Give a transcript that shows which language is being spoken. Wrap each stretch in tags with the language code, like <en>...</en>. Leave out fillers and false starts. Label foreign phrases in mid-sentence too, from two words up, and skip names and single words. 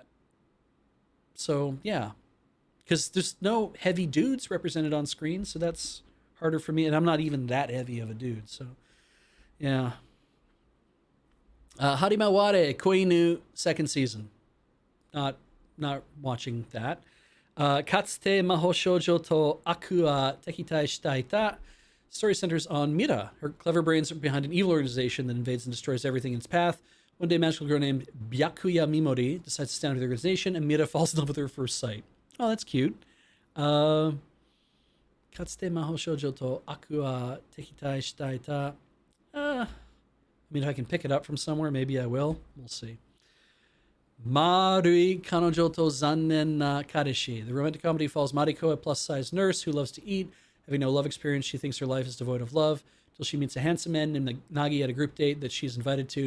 <en>So yeah, because there's no heavy dudes represented on screen, so that's harder for me, and I'm not even that heavy of a dude. So yeah. Harimaware Koinu second season. Not watching that. Katsute maho shoujo to aku wa tekitai shitai ta. Story centers on Mira. Her clever brains are behind an evil organization that invades and destroys everything in its path. One day, a magical girl named Byakuya Mimori decides to stand with the organization, and Mira falls in love with her at first sight. Oh, that's cute. Katsute maho shoujo to aku wa tekitai shitai ta. I mean, if I can pick it up from somewhere, maybe I will. We'll see. Marui Kanojo to Zannen na Kareshi. The romantic comedy follows Mariko, a plus-sized nurse who loves to eat. Having no love experience, she thinks her life is devoid of love till she meets a handsome man named Nagi at a group date that she's invited to.</en>